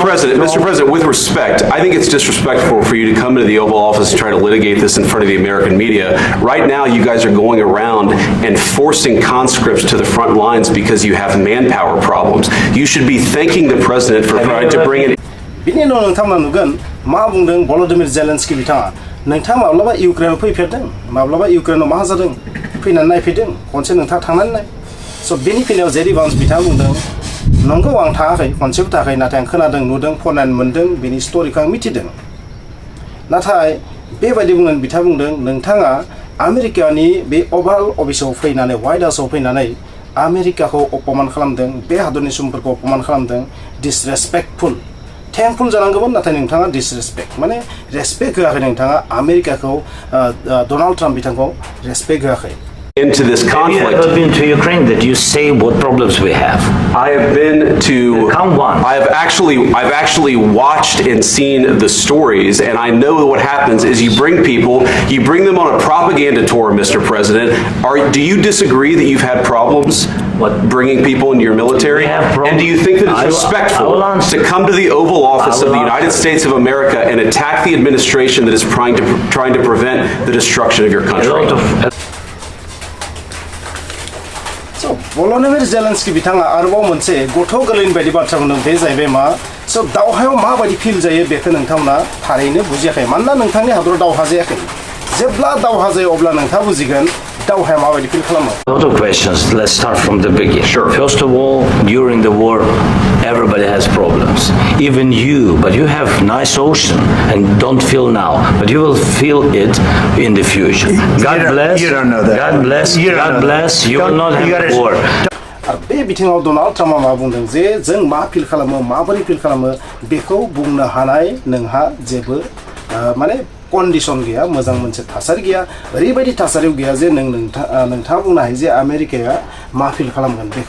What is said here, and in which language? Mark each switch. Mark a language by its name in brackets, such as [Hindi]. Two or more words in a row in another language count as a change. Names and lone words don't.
[English] President, with respect, I think it's disrespectful for you to come to the Oval Office and try to litigate this in front of the American media. Right now, you guys are going around and forcing conscripts to the front lines because you have manpower problems. You should be thanking the President for trying to bring in... [Bodo] बिनि उनाव नोंथांमोना नुगोन मा बुंदों भल'दिमिर जेलेन्स्की बिथाङा नोंथाङा माब्लाबा इउक्रेनाव फैफेरदों माब्लाबा इउक्रेनाव मा जादों फैनानै नायफैदों खनसे नोंथाङा थांनानै नाय स' बेनि फिनायाव जेडी भान्स बिथाङा बुंदों नंगौ आं थाङाखै खनसेबो थाङाखै नाथाय आं खोनादों नुदों फरायनानै मोनदों बेनि स्ट'रिखौ आं मिथिदों नाथाय बेबायदि बुंनानै बिथाङा बुंदों नोंथाङा आमेरिकानि बे ओभाल अफिसाव फैनानै व्हाइट हाउसाव फैनानै आमेरिकाखौ अपमान खालामदों बे हादरनि सुबुंफोरखौ अपमान खालामदों [English] disrespectful thankful [Bodo] जानांगौमोन नाथाय नोंथाङा डिसरेसपेक्ट माने रेसपेक्ट होआखै नोंथाङा आमेरिकाखौ डनाल्ड ट्राम्प बिथांखौ रेसपेक्ट होआखै [English] into this conflict. Have you ever been to Ukraine that you say what problems we have? I have been to... Count one. I've actually watched and seen the stories, and I know what happens is you bring them on a propaganda tour, Mr. President. Do you disagree that you've had problems What? Bringing people into your military? And do you think that it's respectful to come to the Oval Office of the United States of America and attack the administration that is trying to prevent the destruction of your country? [Bodo] So, Volodymyr Zelensky बिथाङा आरोबाव मोनसे गथ' गोरलैनि बायदि बाथ्रा बुंदों बे जाहैबाय मा so दावहायाव माबायदि फिल जायो बेखौ नोंथांमोना थारैनो बुजियाखै मानोना नोंथांनि हादराव दावहा जायाखै जेब्ला दावहा जायो अब्ला नोंथाङा बुजिगोन दावहाया माबायदि फिल खालामो [English] A lot of questions. Let's start from the beginning. Sure. First of all, during the war, everybody has problems. Even you, but you have nice ocean and don't feel now, but you will feel it in the future. God bless. You don't know that. God bless. God bless. You will not have war. [Bodo] बे बिथिङाव डनाल्ड ट्राम्पआ मा बुंदों जे जों मा फिल खालामो माबोरै फिल खालामो बेखौ बुंनो हानाय नोंहा जेबो माने कन्डिशन गैया मोजां मोनसे थासारि गैया ओरैबायदि थासारियाव गैया जे नोंथाङा बुंनो हायो जे आमेरिकाया मा फिल खालामगोन बेखौ